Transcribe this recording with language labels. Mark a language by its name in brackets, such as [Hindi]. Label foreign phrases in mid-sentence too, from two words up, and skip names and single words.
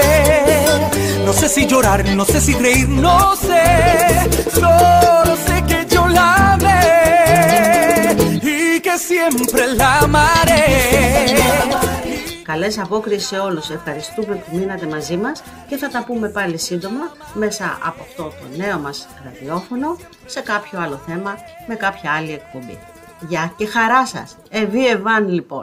[Spanish] No sé si llorar, no sé si reír, no sé. Solo sé que yo la amé y que siempre la amaré. [Greek] Καλές απόκρισεις σε όλους. Ευχαριστούμε που μείνατε μαζί μας και θα τα πούμε πάλι σύντομα μέσα από αυτό το νέο μας ραδιόφωνο σε κάποιο άλλο θέμα με κάποια άλλη εκπομπή. Γεια και χαρά σας. Εβί Εβάν λοιπόν.